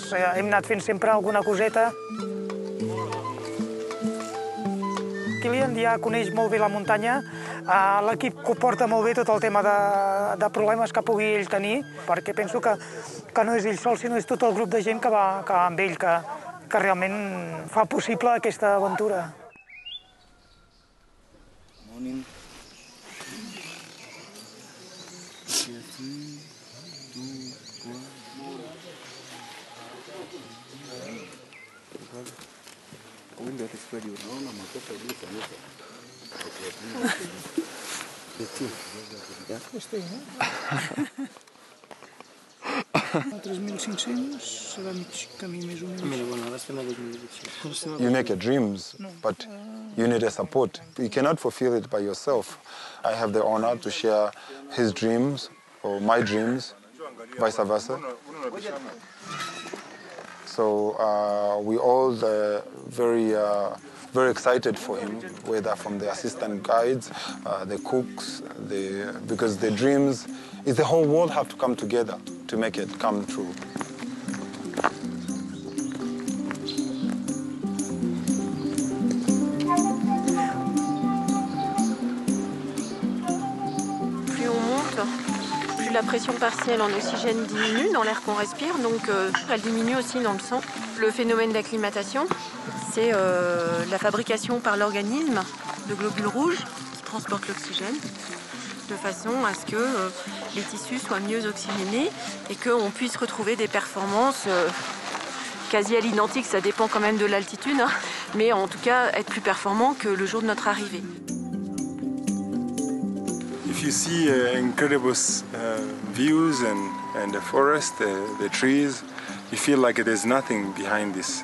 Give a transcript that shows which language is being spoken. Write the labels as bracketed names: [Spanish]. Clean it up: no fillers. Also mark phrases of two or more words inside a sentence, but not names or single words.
[Catalan] Hem anat fent sempre alguna coseta. Kilian ja coneix molt bé la muntanya, l'equip porta molt bé tot el tema de problemes que pugui ell tenir, perquè penso que no és ell sol, sinó és tot el grup de gent que va amb ell, que realment fa possible aquesta aventura. [English] Morning. Okay, 3, 2, 1. Window is spread you. [Catalan] No, no, A 3.500 serà mig camí més o menys. [English] You make your dreams, but you need a support. You cannot fulfill it by yourself. I have the honor to share his dreams or my dreams, vice versa. So we all very excited for him, whether from the assistant guides, the cooks, because the dreams is the whole world have to come together to make it come true. [French] Plus on monte, plus la pression partielle en oxygène diminue dans l'air qu'on respire, donc elle diminue aussi dans le sang. Le phénomène d'acclimatation, c'est la fabrication par l'organisme de globules rouges qui transportent l'oxygène, de façon à ce que les tissus soient mieux oxygénés et qu'on puisse retrouver des performances quasi à l'identique, ça dépend quand même de l'altitude, hein, mais en tout cas être plus performant que le jour de notre arrivée. [English] If you see incredible views and the forest, the trees, you feel like there's nothing behind this.